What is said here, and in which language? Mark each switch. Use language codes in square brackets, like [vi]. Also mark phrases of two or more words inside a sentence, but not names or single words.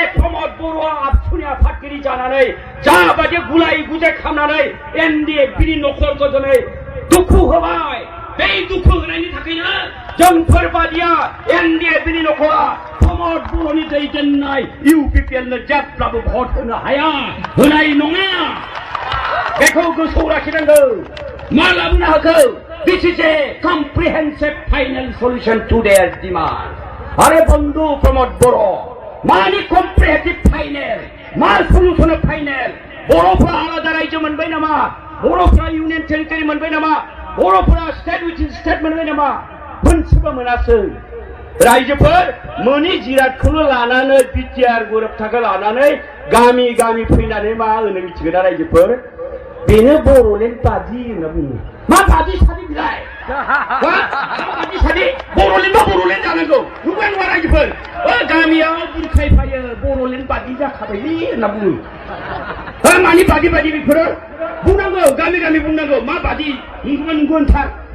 [brx] प्रमद बर'आ आबसुनि आफादगिरि जानानै जाबायदि गुलाय गुजाय खालामनानै एनडिएफनि नखरखौ दिनै दुखु होबाय बे दुखु होनायनि थाखायनो जोंफोरबादिया एनडिएफनि नखरा प्रमद बर'नि दैदेननाय इउपिपिएलनो जेब्लाबो भट होनो हाया होनाय नङा बेखौ गोसोआव लाखिनांगौ मा लाबोनो हागौ [en] This is a comprehensive final solution to their demand. [brx] Are बंधु प्रमोद बरो मानि [en] comprehensive final [brx] मा [en] solution final [brx] बर'फ्रा आलादा रायजो मोनबाय नामा बर'फ्रा [en] union territory [brx] मोनबाय नामा बर'फ्रा [en] state within state [brx] मोनबाय नामा मोनसेबो मोनासै रायजोफोर मोनि जिरादखौनो लानानै बिटिआर गोरोबथाखौ लानानै गामि गामि फैनानै मा होनो मिथिगोन ना रायजोफोर बेनो बर'लेण्ड बादि होनना बुङो मा बादि सादि बिलाय बादि सादि बर'लेण्ड जानांगौ नुबाय नङा रायजोफोर गामियाव बुरखायफायो बर'लेण्ड बादि जाखाबायलै होनना बुङो मानि बादि बादि बेफोरो बुंनांगौ गामि गामि बुंनांगौ मा बादि नंगौथार